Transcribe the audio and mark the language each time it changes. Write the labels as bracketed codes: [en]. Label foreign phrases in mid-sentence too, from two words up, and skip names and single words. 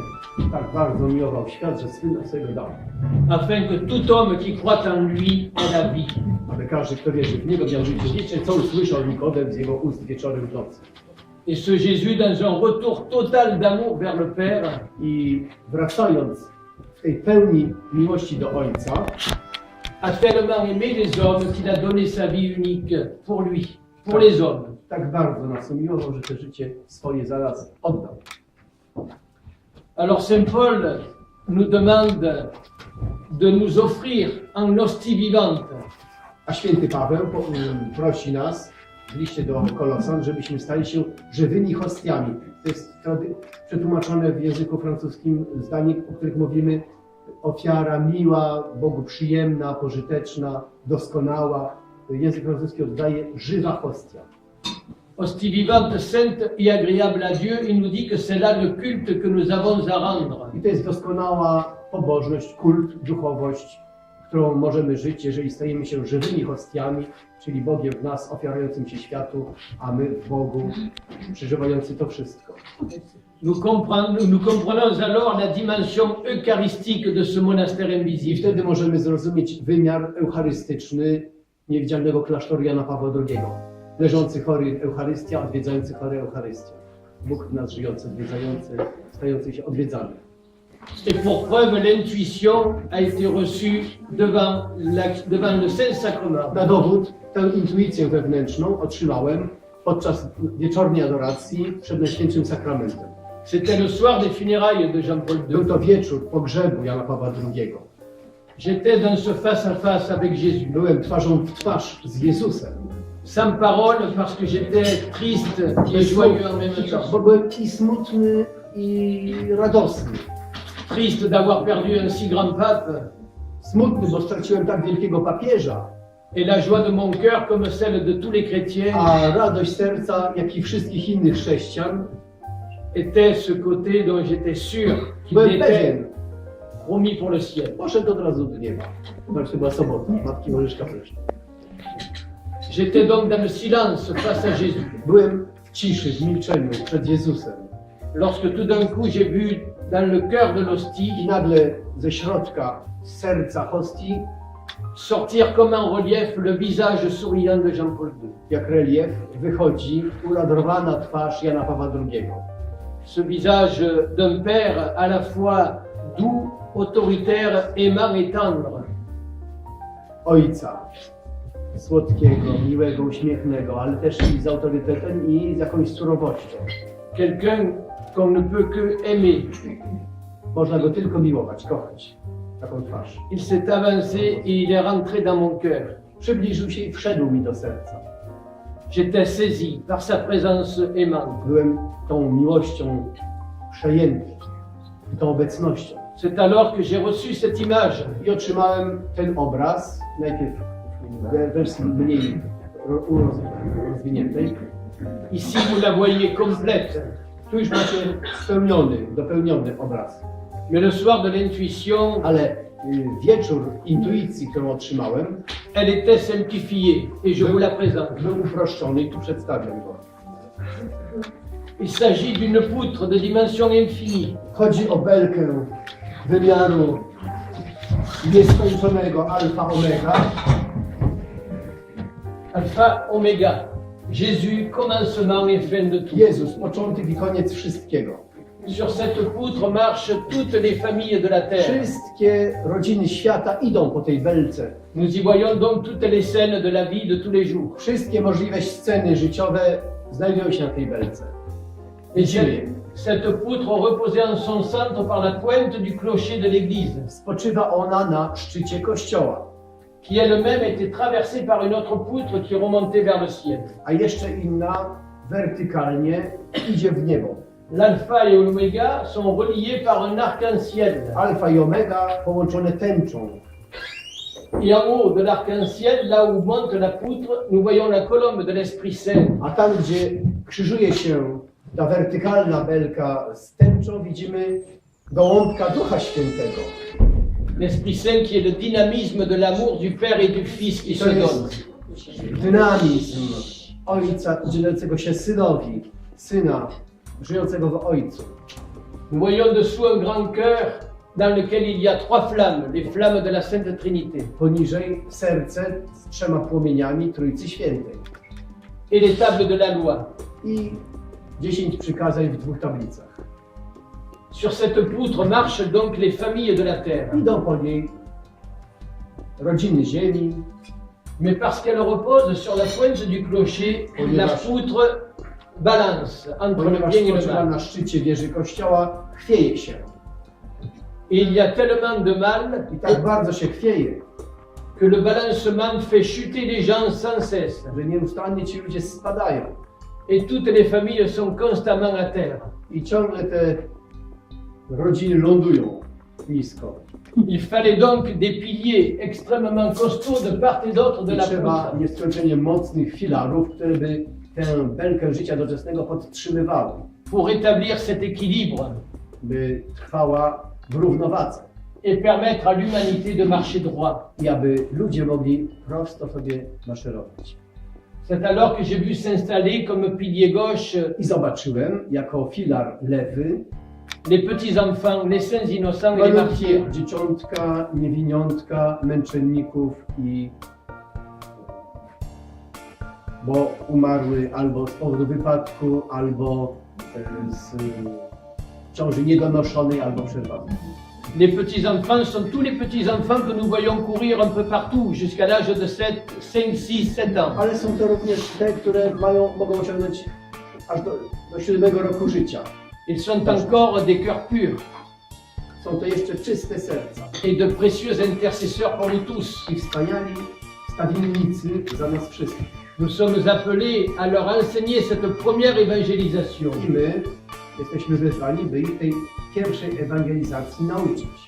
[pl] Tak bardzo miłował świat, że Syna swego dał, [fr] afin que tout homme qui croit en lui ait la vie. [pl] aby każdy, kto wierzy w Niego, miał życie wieczne, co usłyszał Nikodem z Jego ust wieczorem w nocy. [fr] Et ce Jésus, dans un retour total d'amour vers le Père, [pl] I wracając w tej pełni miłości do Ojca, [fr] a tellement aimé les hommes qu'il a donné sa vie unique pour lui, pour les hommes. [pl] tak bardzo nas umiłował, że to życie swoje za nas oddał. [fr] Alors Saint Paul nous demande de nous offrir en hostie vivante. [pl] A święty Paweł prosi nas w liście do Kolosan, żebyśmy stali się żywymi hostiami. To jest przetłumaczone w języku francuskim zdanie, o których mówimy: ofiara miła, Bogu przyjemna, pożyteczna, doskonała. Język francuski oddaje żywa hostia. [fr] Hostie vivante, sainte et agréable à Dieu, il nous dit que c'est là le culte que nous avons à rendre. [pl] I to jest doskonała pobożność, kult, duchowość, którą możemy żyć, jeżeli stajemy się żywymi hostiami, czyli Bogiem w nas ofiarującym się światu, a my w Bogu przeżywający to wszystko. [fr] Nous comprenons alors la dimension eucharistique de ce monastère [pl] I [fr] invisible. [pl] wtedy możemy zrozumieć wymiar eucharystyczny niewidzialnego klasztoru Jana Pawła II. Leżący chory Eucharystia, odwiedzający chory Eucharystia. Bóg w nas żyjący, odwiedzający, stający się odwiedzany. [fr] Et pour preuve, l'intuition a été reçue devant le Saint-Sacrement. [pl] Na dowód tę intuicję wewnętrzną otrzymałem podczas wieczornej adoracji przed Najświętszym Sakramentem. [fr] C'était le soir des funérailles de Jean-Paul [pl] Był [fr] II. [pl] to wieczór pogrzebu Jana Pawła II. [fr] J'étais dans ce face-à-face avec Jésus. [pl] Byłem twarzą w twarz z Jezusem. [fr] Sans parole parce que j'étais triste et joyeux en même temps. [pl] Bo byłem i smutny, i radosny. [fr] Triste d'avoir perdu un si grand pape [pl] Smutny, bo straciłem tak wielkiego papieża, [fr] et la joie de mon cœur, comme celle de tous les chrétiens, [pl] a radość serca, jak i wszystkich innych chrześcijan, [fr] était ce côté dont j'étais sûr qu'il [pl] byłem [fr] était [pl] pewien. [fr] promis pour le ciel. [pl] Poszedł od razu do nieba. Znaczy, to była sobota, Matki Bożyczka przyszła. [fr] J'étais donc dans le silence face à Jésus. [pl] Byłem w ciszy, w milczeniu przed Jezusem. [fr] Lorsque tout d'un coup j'ai vu dans le cœur de [pl] I [fr] l'hostie [pl] nagle ze środka, z serca hostii, [fr] sortir comme en relief le visage souriant de Jean-Paul II. [pl] jak relief, wychodzi uradowana twarz Jana Pawła II. [fr] Ce visage d'un père à la fois doux, autoritaire, aimant et tendre. [pl] Ojca. Słodkiego, miłego, uśmiechnego, ale też i z autorytetem i z jakąś surowością. [fr] Quelqu'un qu'on ne peut que aimer. [pl] Można go tylko miłować, kochać. Taką twarz. [fr] Il s'est avancé et il est rentré dans mon cœur. [pl] Przybliżył się i wszedł mi do serca. [fr] J'étais saisi par sa présence aimante. [pl] Byłem tą miłością przejęty, tą obecnością. [fr] C'est alors que j'ai reçu cette image. [pl] I otrzymałem ten obraz, najpierw w wersji mniej rozwiniętej. [fr] Ici, vous la voyez complète. [pl] Tu już macie spełniony, dopełniony obraz. [fr] Mais le soir de l'intuition, [pl] Ale wieczór intuicji, którą otrzymałem, [fr] elle était simplifiée et je vous la présente. [pl] był uproszczony i tu przedstawiam go. [fr] Il s'agit d'une poutre de dimension infinie, [pl] Chodzi o belkę wymiaru nieskończonego alfa omega. [fr] alpha, oméga. Jésus, commencement et fin de tout. [pl] Jezus, początek i koniec wszystkiego. [fr] Sur cette poutre marchent toutes les familles de la terre. [pl] Wszystkie rodziny świata idą po tej belce. [fr] Nous y voyons donc toutes les scènes de la vie de tous les jours. [pl] Wszystkie możliwe sceny życiowe znajdują się na tej belce. [fr] Et cette poutre reposait en son centre par la pointe du clocher de l'église, [pl] Spoczywa ona na szczycie kościoła, [fr] qui elle-même était traversée par une autre poutre qui remontait vers le ciel. [pl] a jeszcze inna wertykalnie idzie w niebo. [fr] L'alpha et l'oméga sont reliés par un arc-en-ciel. [pl] Alfa i omega połączone tęczą. [fr] Et en haut de l'arc-en-ciel, là où monte la poutre, nous voyons la colombe de l'Esprit Saint. [pl] A tam, gdzie krzyżuje się ta wertykalna belka z tęczą, widzimy gołąbka Ducha Świętego. [fr] L'Esprit Saint qui est le dynamisme de l'amour du Père et du Fils qui [pl] I to [fr] se donne. [pl] jest dynamizm Ojca udzielającego się Synowi, Syna żyjącego w Ojcu. [fr] Nous voyons dessous un grand cœur dans lequel il y a trois flammes, les flammes de la Sainte Trinité. [pl] Poniżej serce z 3 płomieniami Trójcy Świętej [fr] Et les tables de la loi. [pl] i 10 przykazań w 2 tablicach. [fr] Sur cette poutre marchent donc les familles de la terre. [pl] Idą po niej rodziny ziemi, [fr] Mais parce qu'elle repose sur la pointe du clocher, la poutre balance entre le [pl] ponieważ [fr] bien et le [pl] spoczywa [fr] mal. [pl] na szczycie wieży kościoła, chwieje się. [fr] Et il y a tellement de mal [pl] I tak bardzo się chwieje, [fr] que le balancement fait chuter les gens sans cesse. [pl] że nieustannie ci ludzie spadają. [fr] Et toutes les familles sont constamment à terre. [pl] I ciągle te rodziny lądują nisko. [fr] Il fallait donc des piliers extrêmement costauds de part et d'autre de [pl] I [fr] la [pl] trzeba [fr] poutre. [pl] nieskończenie mocnych filarów, które by tę belkę życia doczesnego podtrzymywały, [fr] Pour rétablir cet équilibre [pl] by trwała w równowadze [fr] et permettre à l'humanité de marcher droit. [pl] i aby ludzie mogli prosto sobie maszerować. [fr] C'est alors que j'ai vu s'installer comme pilier gauche [pl] I zobaczyłem jako filar lewy [fr] les petits-enfants, les saints innocents et les [pl] malutkie [fr] martyrs. [pl] dzieciątka, niewiniątka, męczenników bo umarły albo z powodu wypadku, albo z ciąży niedonoszonej albo przerwanej. [fr] Les petits-enfants sont tous les petits-enfants que nous voyons courir un peu partout jusqu'à l'âge de 5, 6, 7 ans. [pl] Ale są to również te, które mogą osiągnąć aż do 7 roku życia. [fr] Ils sont encore des cœurs purs [pl] Są to jeszcze czyste serca [fr] et de précieux intercesseurs pour nous tous. [pl] i wspaniali stawiennicy za nas wszystkich. [fr] Nous sommes appelés à leur enseigner cette première évangélisation. [pl] I my jesteśmy wezwani, by ich tej pierwszej ewangelizacji nauczyć.